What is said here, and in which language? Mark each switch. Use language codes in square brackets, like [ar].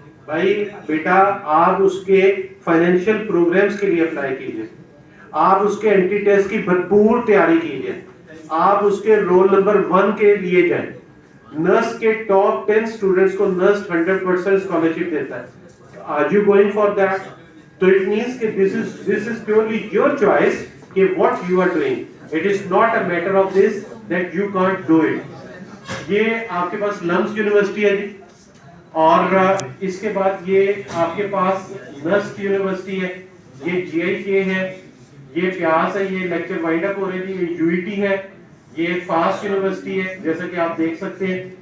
[ur] بھائی بیٹا آپ اس کے فائنینشیل پروگرامز کے لیے اپلائی کیجئے, آپ اس کے اینٹی ٹیسٹ کی بھرپور تیاری کیجئے, آپ اس کے رول نمبر 1 کے لیے جائیں. نرس کے ٹاپ 10 اسٹوڈنٹس کو نرس 100% اسکالرشپ دیتا ہے. [en] Are you going for that? So it means that this is purely your choice کہ what you are doing. It is not a matter of this that you can't do it. [ur] یہ آپ کے پاس لمس university ہے جی, اور اس کے بعد یہ آپ کے پاس نرس کی یونیورسٹی ہے, یہ GIK ہے, یہ پیاس ہے, یہ لیکچر وائنڈ اپ ہو رہے ہیں, یہ UET ہے, یہ فاسٹ یونیورسٹی ہے جیسا کہ آپ دیکھ سکتے ہیں.